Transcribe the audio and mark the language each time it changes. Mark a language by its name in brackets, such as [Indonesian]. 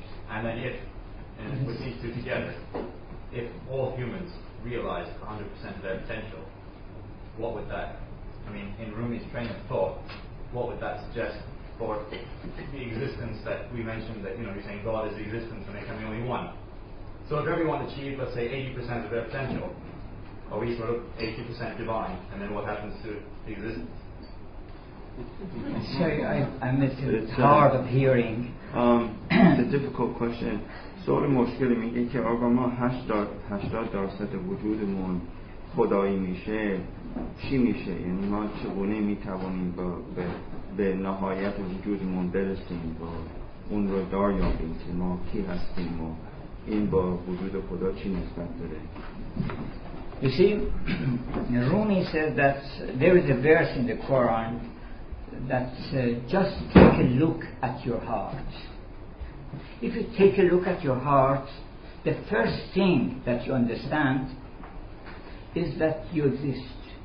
[English] And then and with these two together, if all humans realized 100% of their potential, what would that, I mean, in Rumi's train of thought, what would that suggest for the existence that we mentioned, that, you're saying God is the existence and there can be only one. So if everyone achieved, let's say, 80% of their potential, are we sort of 80% divine, and then what happens to the existence? Sorry, I'm hard of hearing. It's a difficult question. [Persian] سوال مشکلی میگه که آقا ما 80% وجودمون خدایی میشه، چی میشه؟ یعنی ما چگونه میتوانیم به نهایت وجودمون برسیم و اون رو دریابیم که ما کی هستیم و این با وجود خدا چی نسبت داره؟ [English] You see, Rumi says that there is a verse in the Quran that just take a look at your heart. If you take a look at your heart, the first thing that you understand is that you exist.